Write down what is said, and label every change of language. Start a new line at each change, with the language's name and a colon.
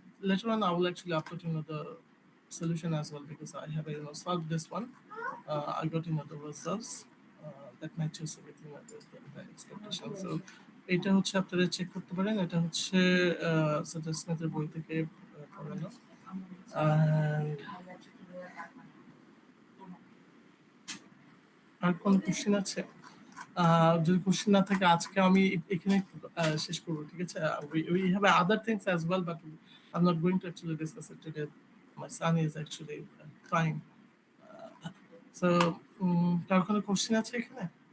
English: Later on I will actually upload the solution as well, because I have solved this one. I got the results that matches everything the expectation.
Bangla: So এটা হচ্ছে আপনারা check করতে পারেন, এটা হচ্ছে সাজেশনের বই থেকে পড়ানো। And আর কোন কোশ্চেন আছে? যদি কোশ্চেন না থাকে আজকে আমি এখানে শেষ করবো, ঠিক আছে।
English: We have other things as well, but I'm not going to actually discuss it today. My son is actually crying.
Bangla: So কার কোনো কোশ্চেন আছে এখানে?